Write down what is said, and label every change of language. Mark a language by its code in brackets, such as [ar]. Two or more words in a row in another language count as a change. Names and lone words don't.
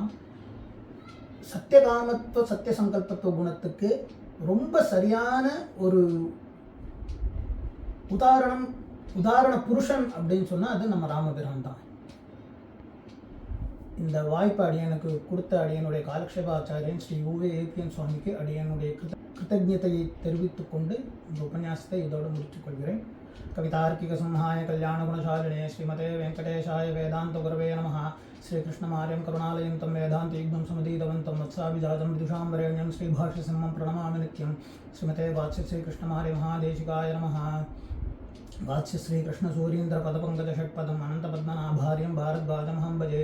[sa] सत्यकामत्व सत्य सङ्कल्पत्व [ta] குணத்துக்கு ரொம்ப சரியான ஒரு உதாரண புருஷன் அப்படின்னு சொன்னால் அது நம்ம ராமபிரான் தான். இந்த வாய்ப்பு அடியனுக்கு கொடுத்த அடியனுடைய காலக்ஷேப ஆச்சாரியன் ஸ்ரீ யூவே ஏபிஎன் சுவாமிக்கு அடியனுடைய கிருத்தஜதையை தெரிவித்துக் கொண்டு இந்த உபன்யாசத்தை இதோடு முடித்துக் கொள்கிறேன். [sa] कवितार्किक सिंहाय कल्याण गुणशालिने श्रीमते वेङ्कटेशाय वेदान्त गुरवे नमः. श्रीकृष्णमार्यं करुणालयं तं वेदान्तीग्नं समुदीतवन्तं वत्साभिजातं विदुषाम्बरेण्यं श्रीभाष्यसिंहं प्रणमामि नित्यं. श्रीमते वात्स्य श्रीकृष्णमार्यमहादेशिकाय नमः. वात्स्य श्रीकृष्णसूरीन्द्रपदपङ्कजषट्पदम् अनन्तपद्मनाभार्यं भारद्वाजमहं भजे.